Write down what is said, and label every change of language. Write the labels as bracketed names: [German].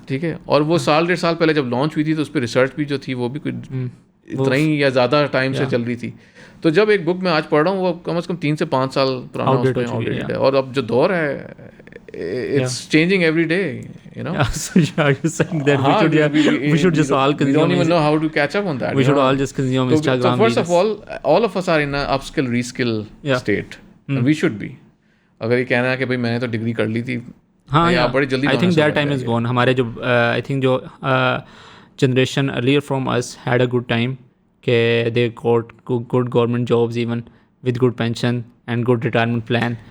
[Urdu] ٹھیک ہے, اور وہ 1.5 سال پہلے جب لانچ ہوئی تھی تو اس پہ ریسرچ بھی جو تھی وہ بھی کوئی اتنا ہی یا زیادہ ٹائم سے چل رہی تھی. تو جب ایک بک میں آج پڑھ رہا ہوں وہ کم از کم 3 سے 5 سال پرانا آؤٹ ڈیٹڈ ہے, اور اب جو دور ہے [English] It's changing every day, you know. We should just all We don't even know how to catch up on that. We should all just consume Instagram. So first of all of us are in a upskill reskill state. And we should be. [Urdu] اگر یہ کہنا ہے کہ بھائی میں نے تو degree کر لی تھی, ہاں بڑی جلدی [English] I think that time is gone. ہمارے جو I think جو generation earlier from us had a good time کہ they got good government jobs even with good pension and good retirement plan.